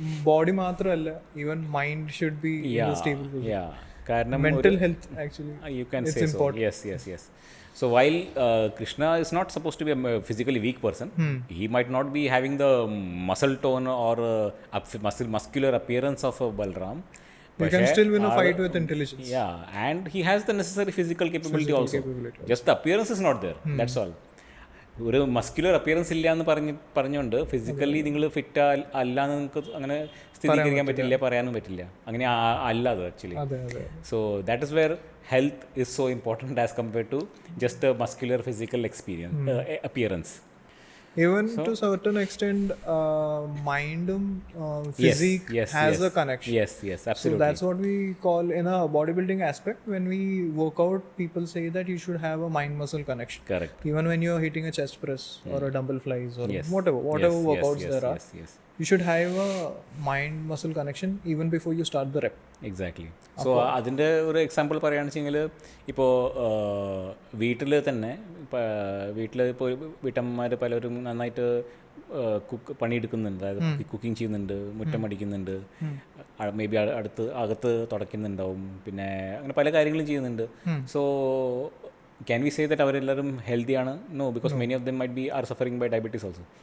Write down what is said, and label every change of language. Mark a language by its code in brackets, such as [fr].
[en] body [ml] മാത്രമല്ല, [en] Even mind should be in a stable position. [ml] കാരണം [en] Mental health actually you can say so. Yes. So while Krishna is not supposed to be a physically weak person, he might not be having the muscle tone or muscular appearance of Balram. You can still win a fight with intelligence. Yeah, and he has the necessary physical capability also. Just the appearance is not there. That's all. [ml] ഒരു muscular appearance ഇല്ല എന്ന് പറഞ്ഞുകൊണ്ട് physically നിങ്ങൾ fit അല്ല എന്ന് നിങ്ങൾക്ക് അങ്ങനെ സ്ഥിരീകരിക്കാൻ പറ്റില്ല, പറയാനും പറ്റില്ല. അങ്ങനെ അല്ല അത് actually. [en] So that is where health is so important as compared to just a muscular physical appearance. Even to certain extent, mind physique has a connection. Yes, absolutely. So that's what we call in a bodybuilding aspect. When we work out, people say that you should have a mind-muscle connection. Correct. Even when you're hitting a chest press or a dumbbell flies or whatever workouts there are, you should have a mind-muscle connection even before you start the rep. Exactly. [ml] So അതിൻ്റെ ഒരു example പറയുകയാണെന്ന് വെച്ചെങ്കിൽ, ഇപ്പോൾ വീട്ടിൽ തന്നെ ഇപ്പോൾ വീട്ടമ്മമാർ പലരും നന്നായിട്ട് പണിയെടുക്കുന്നുണ്ട്. അതായത് കുക്കിംഗ് ചെയ്യുന്നുണ്ട്, മുറ്റം അടിക്കുന്നുണ്ട്, [en] maybe [ml] അകത്ത് തുടയ്ക്കുന്നുണ്ടാവും, പിന്നെ അങ്ങനെ പല കാര്യങ്ങളും ചെയ്യുന്നുണ്ട്. [en] so can we say that [ml] അവരെല്ലാവരും [en] Healthy ആണ്? No, because many of them might be are suffering by diabetes also.